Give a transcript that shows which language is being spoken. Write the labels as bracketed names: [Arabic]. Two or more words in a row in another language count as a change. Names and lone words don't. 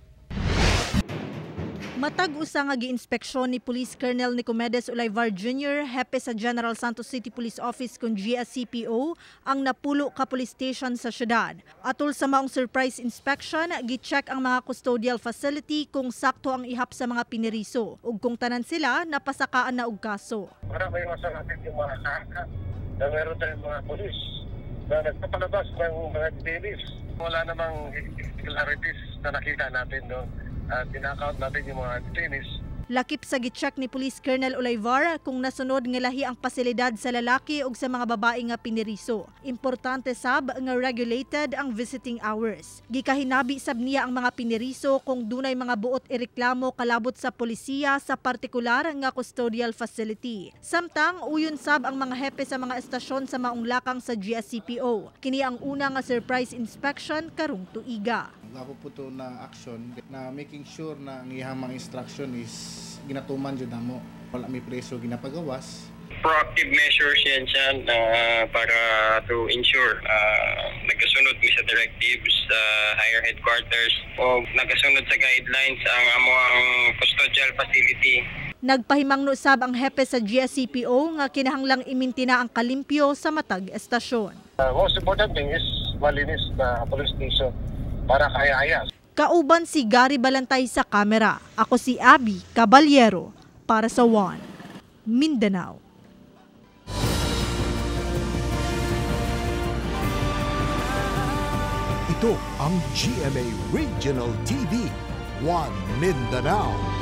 [Cebuano] Matag usa nga gi-inspeksyon ni Police Colonel Nicomedes Olaivar Jr., hepe sa General Santos City Police Office kung GSCPO, ang Napulo ka [English] police station [Cebuano] sa syudad. Atol sa maong [English] surprise inspection, [Cebuano] gi-check ang mga [English] custodial facility [Cebuano] kung sakto ang ihap sa mga piniriso ug kung tanan sila napasakaan na og kaso. [Filipino] Para may masasabi yung mga saka na meron tayong mga polis na nagpapalabas ng mga details. Wala namang irregularities na nakita natin doon. Tinakount natin yung mga detainees. [Cebuano] Lakip sa gi-check ni Police Colonel Olaivar kung nasunod nga lahi ang pasilidad sa lalaki ug sa mga babae nga piniriso. Importante sab nga regulated ang [English] visiting hours. [Cebuano] Gikahinabi sab niya ang mga piniriso kung dunay mga buot ireklamo kalabot sa polisiya sa partikular nga [English] custodial facility. [Cebuano] Samtang uyon sab ang mga hepe sa mga estasyon sa maong lakang sa GSCPO. Kini ang una nga [English] surprise inspection [Cebuano] karong tuiga. Ako po ito na action na [English] making sure [Cebuano] na ang ihang mga instruction is ginatuman dyan mo. Wala may preso ginapagawas. [English] Proactive measures [Cebuano] yan siya para [English] to ensure [Cebuano] nagasunod mi sa directives sa [English] higher headquarters [Cebuano] o nagasunod sa guidelines ang among [English] custodial facility. [Cebuano] Nagpahimangno sab ang hepe sa GSCPO nga kinahanglang imintina ang kalimpyo sa matag estasyon. [English] Most important thing is [Filipino] malinis na [English] police station [Filipino] para kaya-aya. [Cebuano] Kauban si Gary Balantay sa kamera. Ako si Abby Caballero para sa One Mindanao. [Filipino] Ito ang GMA Regional TV, One Mindanao.